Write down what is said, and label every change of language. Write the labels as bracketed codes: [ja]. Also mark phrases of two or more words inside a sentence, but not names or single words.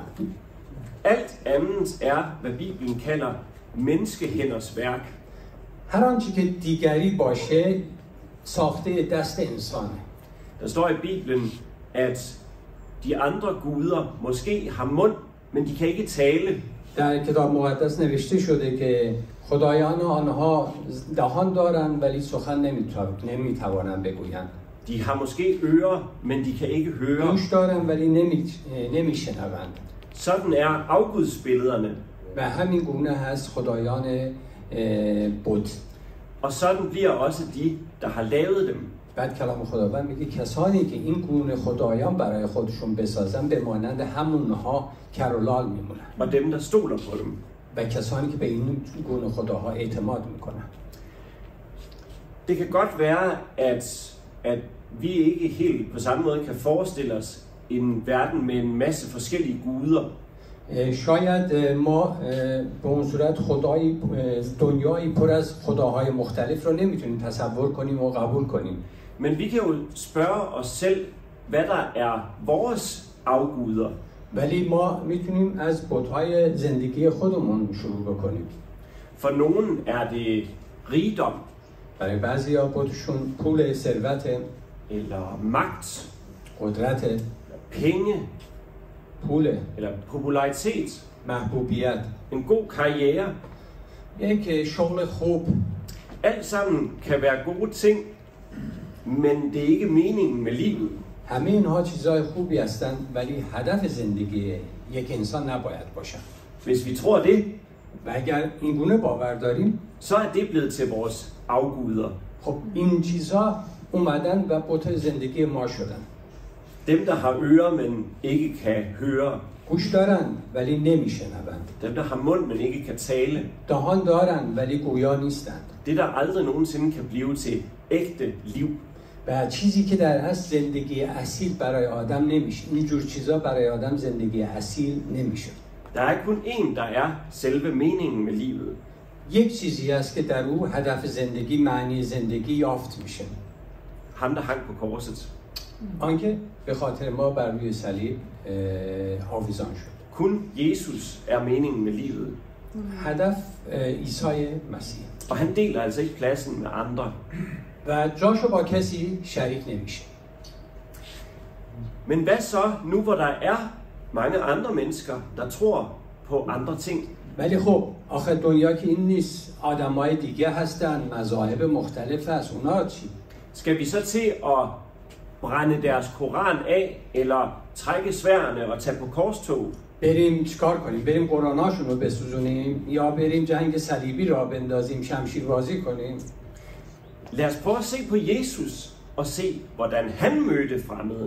[da] Alt andet er, hvad Bibelen kalder menneskehænders værk. [fa] هر آنچه که دیگری باشه ساخته دست انسانه. [da] Der står i Bibelen, at de andre guder måske har mund, men de kan ikke tale. [fa] در کتاب مقدس نوشته شده که خدایان آنها دهان دارند ولی سخن نمیتوانند بگویند. [da] De har måske ører, men de kan ikke høre. [fa] گوش دارند ولی نمیشنوند. [da] Sådan er afgudsbillederne. [fa] و همین گونه هست خدایان بت. [da] Og sådan bliver også de, der har lavet dem. [fa] بعد کلام خداوند میگه کسانی که این گونه خدایان برای خودشون بسازن به مانند همونها کرولال میمونن. [da] Og dem, der stoler på dem. [fa] و کسانی که به این گونه خداها اعتماد میکنن. [da] Det kan godt være, at vi ikke helt på samme måde kan forestille os en verden med en masse forskellige guder. [fa] شاید ما به اون صورت دنیایی پر از خداهای مختلف رو نمیتونیم تصور کنیم و قبول کنیم. [da] Men vi kan jo spørge os selv, hvad der er vores afguder. [fa] ولی ما میتونیم از بت‌های زندگی خودمون شروع بکنیم. [da] For nogen er det rigdom. [fa] برای بعضیا بتشون پول، ثروت، [da] eller magt, [fa] قدرت، [da] penge, [fa] پول، [da] eller popularitet, [fa] محبوبیت، [da] en god karriere. [fa] یک شغل خوب. [da] Alt sammen kan være gode ting, men det er ikke meningen med livet. [fa] همه اینها چیزهای خوبی هستند ولی هدف زندگی یک انسان نباید باشن. [da] Hvis vi tror det, [fa] و اگر این گونه باور داریم، [da] så er det blevet til vores afguder. [fa] خب این چیزها اومدن و بت زندگی ما شدن. [da] Dem, der har ører, men ikke kan høre. [fa] گوش دارن ولی نمیشنوند. [da] Dem, der har mund, men ikke kan tale. [fa] دهان دارن ولی گویا نیستند. [da] Det, der aldrig nogensinde kan blive til ægte liv. [fa] و چیزی که در اصل زندگی اصیل برای آدم نمیشه. اینجور چیزا برای آدم زندگی اصیل نمیشه. [da] Der er kun én, der er selve meningen med livet. [fa] یک چیزی است که در او هدف زندگی، معنی زندگی یافت میشه. [da] Ham, der hang på korset. [fa] آنکه به خاطر ما بر روی صلیب آویزان شد. [da] Kun Jesus er meningen med livet. [fa] هدف عیسی مسیح. [da] Og han deler altså ikke pladsen med andre. [fa] و جاشو با کسی شریک نمیشه. [da] Men hvad så nu, hvor der er mange andre mennesker, der tror på andre ting? [fa] ولی خب آخه دنیا که این نیست، آدمای دیگه هستن، مذاهب مختلف هست، اونا چی؟ [da] Skal vi så til at brænde deres koran af, eller trække sværene og tage på korstog? [fa] بریم چیکار کنیم؟ بریم قرآناشون رو بسوزونیم یا بریم جنگ صلیبی را بندازیم، شمشیر بازی کنیم؟ [da] Lad os prøve at se på Jesus og se, hvordan han mødte fremmede.